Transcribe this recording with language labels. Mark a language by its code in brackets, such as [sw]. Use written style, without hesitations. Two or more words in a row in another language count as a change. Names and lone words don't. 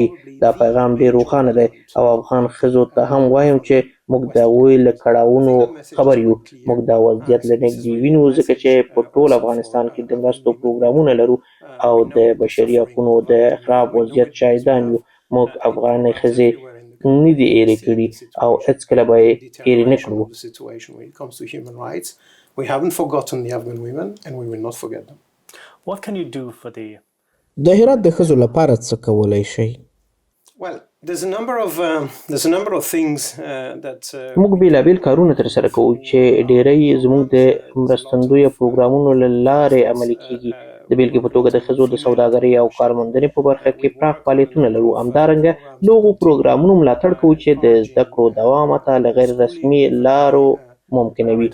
[ps] دا پیغام ډېر روښانه دی او افغان ښځو ته هم وایم چې موږ د هغوی له کړاوونو خبر یو. موږ دا وضعیت له نږدې وینو ځکه چې په ټول افغانستان کې د مرستو پروګرامونه لرو او د بشري حقونو د خراب وضعیت شاهدان یو. موږ افغانې ښځې نه دي هېرې کړي او هېڅکله به یې هېرې نه کړو. [en] We haven't forgotten the Afghan women and we will not forget them. What can you do for the [ps] د هرات د ښځو لپاره څه کولی شئ؟ [en] Well, there's a number of things that [ps] موږ بیلابیل کارونه ترسره کوو چې ډېری زموږ د مرستندویه پروګرامونو له لارې عملي کیږي. د بیلګې په توګه د ښځو د سوداګرۍ او کارموندنې په برخه کې پراخ فعالیتونه لرو. همدارنګه د هغو پروګرامونو ملاتړ کوو چې د زده کړو دوام ته له غیر رسمي لارو ممکنوي.